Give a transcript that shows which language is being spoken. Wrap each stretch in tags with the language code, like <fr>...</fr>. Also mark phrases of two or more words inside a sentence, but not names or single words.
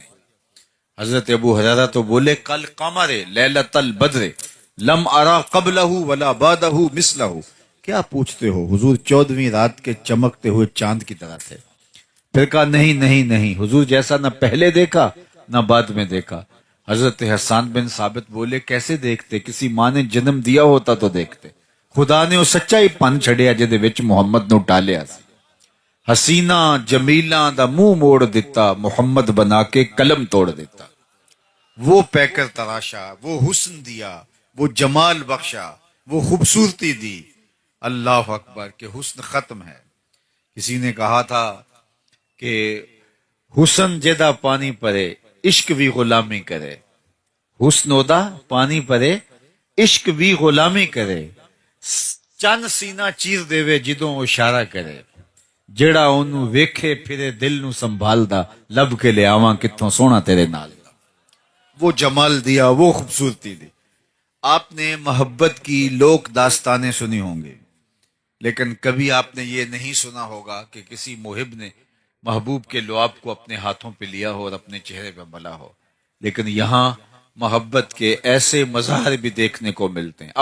<ur>حضرت ابو ہریرہ تو بولے،</ur> <ar>کل قمر لیلۃ البدر لم ارا قبلہ ولا بعدہ مثلہ،</ar> <ur>کیا پوچھتے ہو، حضور 14ویں رات کے چمکتے ہوئے چاند کی طرح تھے۔ پھر کہا نہیں نہیں نہیں، حضور جیسا نہ پہلے دیکھا نہ بعد میں دیکھا۔ حضرت حسان بن ثابت بولے، کیسے دیکھتے، کسی ماں نے جنم دیا ہوتا تو دیکھتے،</ur> <pa>خدا نے وہ سچائی پن چھڑیا جدے وچ محمد نو ٹالیا سی۔ حسینہ جمیلاں دا منہ موڑ دیتا، محمد بنا کے قلم توڑ دیتا۔</pa> <ur>وہ پیکر تراشا، وہ حسن دیا، وہ جمال بخشا، وہ خوبصورتی دی۔</ur> <ar>اللہ اکبر</ar> <ur>کہ حسن ختم ہے۔ کسی نے کہا تھا کہ</ur> <pa>حسن جدا پانی پرے عشق بھی غلامی کرے، حسن ادا پانی پرے عشق بھی غلامی کرے، چند سینہ چیر دے جدوں اشارہ کرے، جڑا اونوں ویکھے پھرے دل نو سنبھالدا، لب کے لے آواں کتھوں سونا تیرے نال۔</pa> <ur>وہ جمال دیا، وہ خوبصورتی دی۔ آپ نے محبت کی لوک داستانیں سنی ہوں گی، لیکن کبھی آپ نے یہ نہیں سنا ہوگا کہ کسی محب نے محبوب کے لعاب کو اپنے ہاتھوں پہ لیا ہو اور اپنے چہرے پہ ملا ہو۔ لیکن یہاں محبت کے ایسے مظاہر بھی دیکھنے کو ملتے ہیں۔</ur>